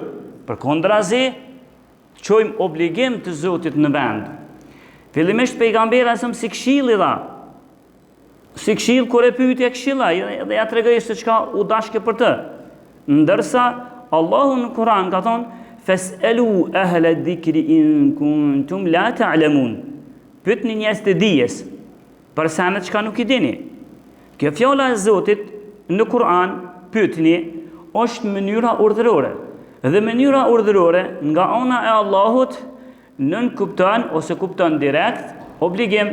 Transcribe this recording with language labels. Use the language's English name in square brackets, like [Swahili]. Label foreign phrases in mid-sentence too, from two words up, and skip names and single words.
[Albanian] Përkundrazi, çojmë obligim të Zotit në vend. Fillimisht pejgamberi asëm si këshill i dha. Si këshill kur e pyeti e këshilla, dhe ja tregoi se çka u dashke për të. Ndërsa Allahu në Kur'an ka thonë [Arabic] "فاسألوا أهل الذكر إن كنتم لا تعلمون." [Albanian] Pyetni njerëz të dijes për sanet çka nuk i dini. Kjo fjala e Zotit në Kur'an, pyetni, është mënyra urdhërore. Dhe mënyra urdhërore nga ana e Allahut nën kupton ose kupton direkt obligim.